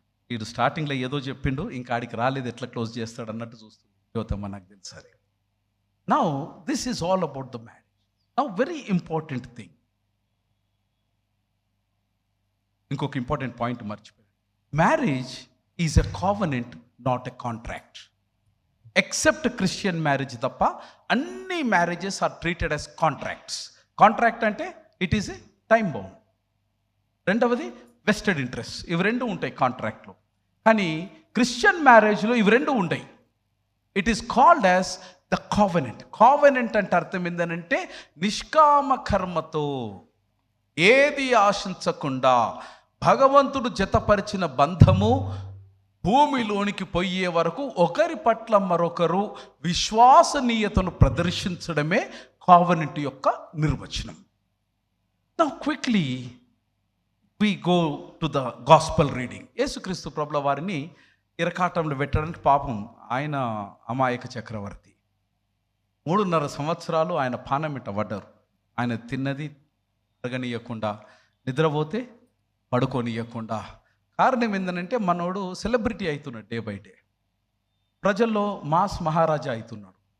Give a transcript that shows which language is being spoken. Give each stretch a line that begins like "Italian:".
Telugu: వీడు స్టార్టింగ్లో ఏదో చెప్పిండు, ఇంకా ఆడికి రాలేదు, ఎట్లా క్లోజ్ చేస్తాడు అన్నట్టు చూస్తుంది యువతమ్మ, నాకు తెలుసు అది.
English: Now, this is all about the marriage. Now, very important thing.
Telugu: ఇంకొక ఇంపార్టెంట్ పాయింట్ మర్చిపోయాను.
English: Marriage is a covenant, not a contract. Except Christian marriage
Telugu: తప్ప అన్ని
English: Marriages are treated as contracts. Contract అంటే it is a time bound. రెండవది vested interest.
Telugu: ఇవి రెండు ఉంటాయి కాంట్రాక్ట్లో. కానీ క్రిస్టియన్ మ్యారేజ్లో ఇవి రెండు ఉంటాయి.
English: It is called as the covenant.
Telugu: Covenant అంటే అర్థం ఏంటంటే నిష్కామ కర్మతో, ఏది ఆశించకుండా భగవంతుడు జతపరిచిన బంధము భూమిలోనికి పోయే వరకు ఒకరి పట్ల మరొకరు విశ్వాసనీయతను ప్రదర్శించడమే కావెనెంట్ యొక్క నిర్వచనం.
English: Now quickly we go to the gospel reading.
Telugu: యేసుక్రీస్తు ప్రభుల వారిని ఇరకాటంలో పెట్టడానికి పాపం ఆయన అమాయక చక్రవర్తి. 3.5 సంవత్సరాలు ఆయన పానమిట పడ్డారు. ఆయన తిన్నది అరగనీయకుండా, నిద్రపోతే పడుకోనియకుండా. కారణం ఏంటంటే మనోడు సెలబ్రిటీ అవుతున్నాడు, డే బై డే ప్రజల్లో మాస్ మహారాజా అవుతున్నాడు.